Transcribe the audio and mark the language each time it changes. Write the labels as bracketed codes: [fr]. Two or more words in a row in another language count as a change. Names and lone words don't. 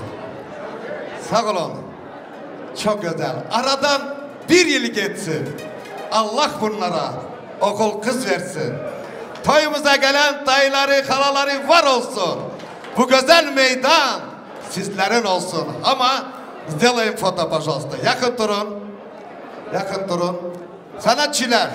[tr] Sağ olun. Çok güzel. Aradan bir yıl geçsin. Allah bunlara okul kız versin. Toyumuza gelen dayıları, halaları var olsun. Bu güzel meydan sizlerin olsun. [ru] Ama сделаем foto, пожалуйста. [tr] Yakın durun. Yakın durun. Sanatçılar.